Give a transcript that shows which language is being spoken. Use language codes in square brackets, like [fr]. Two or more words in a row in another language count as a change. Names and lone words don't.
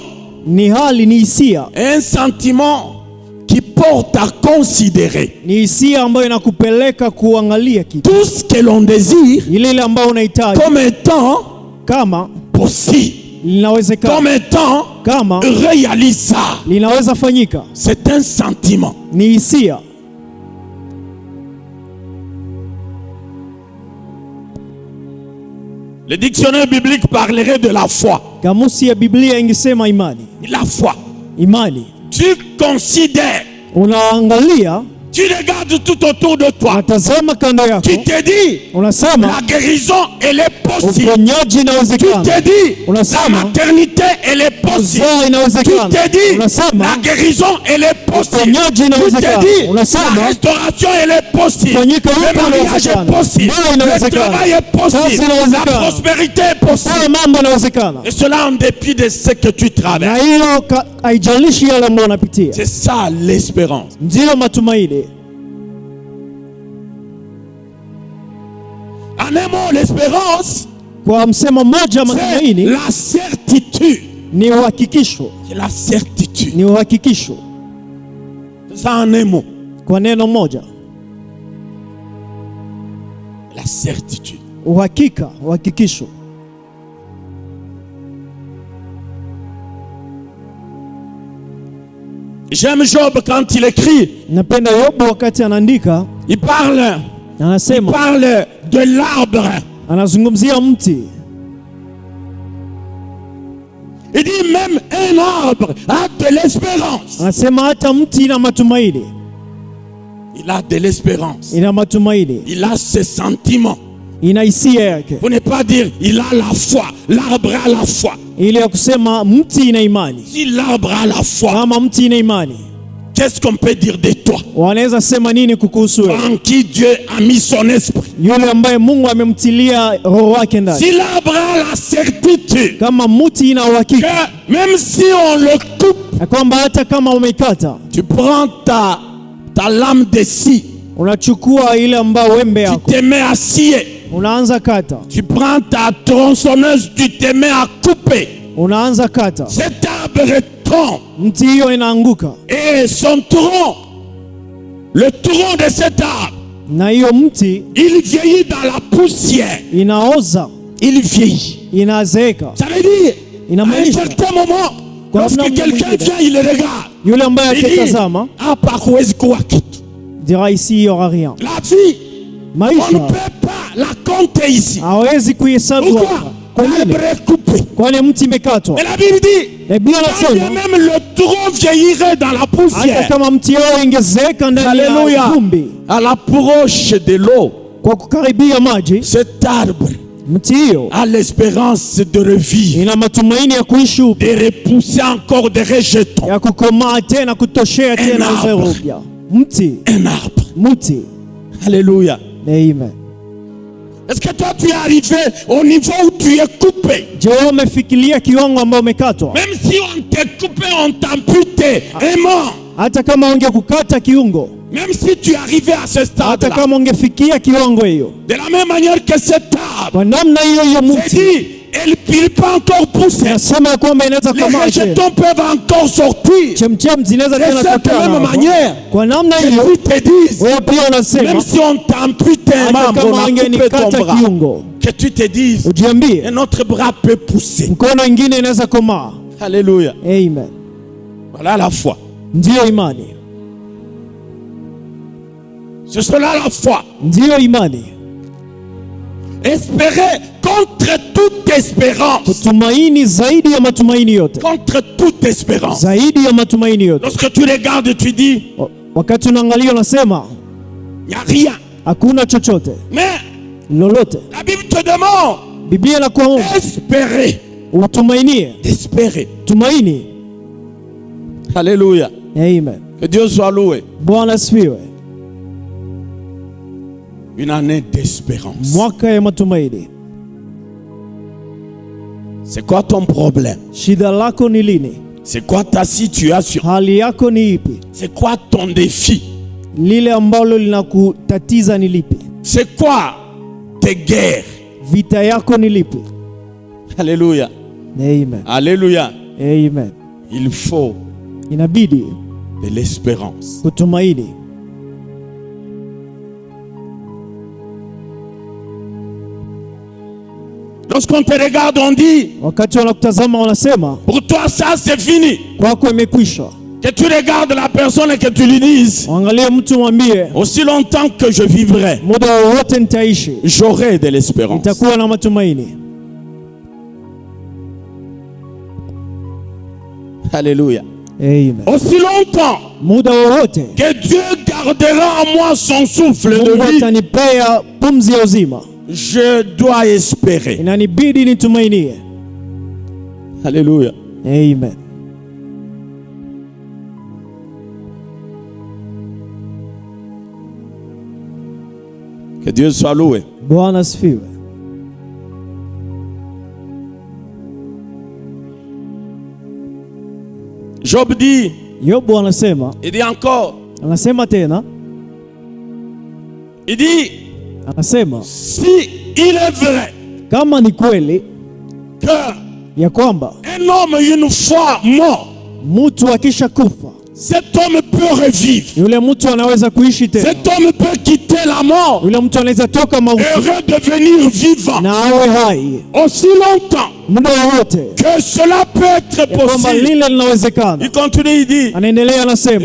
[sw] ni hali, ni hisia, [fr] Un sentiment qui porte à considérer [sw] ni hisia ambayo inakupeleka kuangalia kitu [fr] tout ce que l'on désire [sw] ile ambayo unahitaji [fr] comme étant [sw] kama [fr] possible, [sw] linawezekana, [fr] comme étant [sw] kama [fr] réalisable. [sw] linaweza fanyika. [fr] C'est un sentiment. [sw] Ni hisia. [fr] Le dictionnaire biblique parlerait de la foi. [sw] Kamusi ya Biblia ingesema imani. [fr] La foi. [sw] Imani, [fr] Tu considères, [sw] unaangalia, [fr] tu regardes tout autour de toi. [sw] unatazama kando yako, [fr] Tu te dis, [sw] unasema [fr] la guérison, elle est possible. [sw] uponyaji [fr] Tu [sw] inawezekana, [fr] te dis, la [sw] unasema [fr] maternité, elle est possible. [sw] uzao [fr] Tu [sw] inawezekana, [fr] te dis, [sw] unasema [fr] la guérison, elle est possible. [sw] uponyaji [fr] Tu te [sw] inawezekana, [fr] dis, la [sw] unasema [fr] restauration, elle est possible. [sw] kufanyika [fr] Le [sw] yote [fr] mariage est [sw] inawezekana, [fr] possible. [sw] ndoa [fr] Le [sw] inawezekana, [fr] travail est possible. [sw] kazi [fr] La [sw] inawezekana, [fr] prospérité est possible. [sw] haya mambo inawezekana. [fr] Et cela en dépit de ce que tu [sw] Na [fr] traverses. [sw] hiyo haijalishi yale ambayo unapitia, [fr] C'est ça l'espérance. [sw] ndiyo matumaini. [fr] En un mot, l'espérance, [sw] Kwa msemo mmoja, [fr] c'est [sw] matumaini [fr] la certitude. [sw] ni uhakikisho, [fr] C'est la certitude. [sw] ni uhakikisho. [fr] C'est ça en un mot. [sw] Kwa neno moja, [fr] La certitude. [sw] uhakika, uhakikisho. [fr] J'aime Job quand il écrit. [sw] Napenda Yobu wakati anaandika, [fr] Il parle [sw] anasema, [fr] de l'arbre. [sw] anazungumzia mti. [fr] Il dit même un arbre a de l'espérance. [sw] Anasema hata mti ina matumaini, [fr] Il a de l'espérance. [sw] ina matumaini, [fr] Il a ce sentiment. [sw] ina hisia yake, [fr] Pour ne pas dire il a la foi. L'arbre a la foi. [sw] ili ya kusema mti ina imani. [fr] Si l'arbre a la foi, [sw] Kama mti ina imani, [fr] qu'est-ce qu'on peut dire de toi? [sw] wanaweza sema nini kukuhusu wewe, [fr] En qui Dieu a mis son esprit. [sw] yule ambaye Mungu amemtilia roho wake ndani? [fr] Si l'arbre a la certitude [sw] Kama mti ina uhakika [fr] que même si on le coupe, [sw] na kwamba hata kama umeikata, [fr] tu prends ta lame de scie, [sw] unachukua ile ambayo wembe [fr] tu [sw] yako, [fr] te mets à scier. [sw] unaanza kata, [fr] Tu prends ta tronçonneuse, tu te mets à couper. [sw] unaanza kata, [fr] Cet arbre tombe [sw] mti hiyo inaanguka, [fr] et son tronc, le tronc de cet arbre, [sw] na hiyo mti [fr] il vieillit dans la poussière. [sw] inaoza, [fr] Il vieillit. [sw] inazeeka. [fr] Ça veut dire, à un [sw] Inamaanisha [fr] certain moment, [sw] Kwa [fr] lorsque [sw] namna [fr] quelqu'un [sw] mwingine, [fr] vient, il le regarde. [sw] yule ambaye [fr] Il dit, [sw] akitazama hapa huwezi kuwa kitu. [fr] dira ici il y aura rien. La vie, on ne [sw] Maisha [fr] peut pas la compter ici. [sw] hawezi kuhesabu [fr] Pourquoi? [sw] hapa. Kwa nini? [fr] L'arbre est coupé. [sw] Kwani mti imekatwa. [fr] Et la Bible dit, [sw] Biblia [fr] quand bien [sw] inasema [fr] même le tronc vieillirait dans la [sw] hata [fr] poussière, [sw] kama mti wao ingezeeka ndani ya [fr] Alléluia, [sw] vumbi, [fr] à l'approche de l'eau, [sw] kwa kukaribia maji, [fr] cet arbre [sw] mti hiyo [fr] a l'espérance de revivre, [sw] ina matumaini ya kuishi upya, [fr] de repousser encore des rejetons. [sw] ya kukomaa tena, kutoshea tena [fr] arbre. [sw] uzao upya. Mti, [fr] Un arbre. [sw] mti. [fr] Alléluia. [sw] Amen. [fr] Est-ce que toi tu es arrivé au niveau où tu es coupé? [sw] Je, wewe umefikiria kiwango ambao umekatwa? [fr] Même si on t'est coupé, on t'a amputé, aimant. [sw] Hata kama ungekukata kiungo, [fr] Même si tu es arrivé à ce [sw] hata [fr] stade-là, [sw] kama ungefikia kiwango hiyo, [fr] de la même manière que cet arbre, [sw] kwa namna hiyo hiyo [fr] c'est [sw] mti [fr] dit, il ne peut pas encore pousser. [sw] nasema ya kwamba inaweza [fr] Les [sw] komaa tena, [fr] rejetons peuvent encore sortir. [sw] chemchem zinaweza [fr] De [sw] tena [fr] cette [sw] kutana [fr] même [sw] hapo. [fr] manière, [sw] Kwa namna [fr] que [sw] hiyo [fr] tu te dises, [sw] wewe pia unasema, [fr] même si on t'a amputé un [sw] hata [fr] membre, on [sw] kama [fr] a coupé ton [sw] ungenikata [fr] bras, [sw] kiungo, [fr] que tu te dises, [sw] ujiambie [fr] un autre bras peut pousser. [sw] mkono ingine inaweza komaa. [fr] Alléluia. [sw] Amen. [fr] Voilà la foi. [sw] Ndiyo imani, [fr] C'est cela la foi. [sw] ndiyo imani, [fr] Espérer contre toute espérance. [sw] kutumaini zaidi ya matumaini yote, [fr] Contre toute espérance. [sw] zaidi ya matumaini yote. [fr] Lorsque tu regardes, tu dis, [sw] Wakati unaangalia unasema [fr] il n'y a rien. [sw] hakuna chochote [fr] Mais [sw] lolote. [fr] la Bible te demande [sw] Biblia inakuomba [fr] d'espérer. [sw] utumainie, [fr] D'espérer. [sw] tumaini. [fr] Alléluia. [sw] Amen. [fr] Que Dieu soit loué. [sw] Bwana asifiwe. [fr] Une année d'espérance. [sw] Mwaka ya matumaini. [fr] C'est quoi ton problème? [sw] Shida lako ni lini? [fr] C'est quoi ta situation? [sw] Hali yako ni ipi? [fr] C'est quoi ton défi? [sw] Lile ambalo linakutatiza ni lipi? [fr] C'est quoi tes guerres? [sw] Vita yako ni lipi? [fr] Alléluia. [sw] Amen. [fr] Alléluia. [sw] Amen. [fr] Il faut [sw] Inabidi [fr] de l'espérance. [sw] kutumaini. [fr] Lorsqu'on te regarde, on dit, [sw] Wakati wanakutazama wanasema [fr] pour toi ça c'est fini. [sw] kwako imekwisha. [fr] Que tu regardes la personne et que tu lui dises, [sw] Angalia mtu mwambie, [fr] aussi longtemps que je vivrai, [sw] muda wowote nitaishi, [fr] j'aurai de l'espérance. [sw] nitakuwa na matumaini. [fr] Alléluia. [sw] Amen. [fr] Aussi longtemps [sw] Muda wowote [fr] que Dieu gardera en moi son souffle de [sw] Mungu [fr] vie, [sw] atanipea pumzi ya uzima, [fr] je dois espérer. [sw] inanibidi nitumainie. [fr] Alléluia. [sw] Amen. [fr] Que Dieu soit loué. [sw] Bwana asifiwe. [fr] Job dit, [sw] Yobu anasema, [fr] il dit encore, [sw] anasema tena, [fr] il dit, [sw] anasema [fr] si il est vrai [sw] kama ni kweli [fr] que [sw] ya kwamba [fr] un homme une fois mort, [sw] mtu akisha kufa [fr] cet homme peut revivre. [sw] yule mtu anaweza kuishi tena, [fr] Cet homme peut quitter la mort [sw] yule mtu anaweza toka mauti [fr] et redevenir vivant. [sw] na awe hai [fr] Aussi longtemps [sw] muda wowote, [fr] que cela peut être [sw] ya kwamba [fr] possible. [sw] lile linawezekana. [fr] Il continue, il dit, [sw] Anaendelea anasema,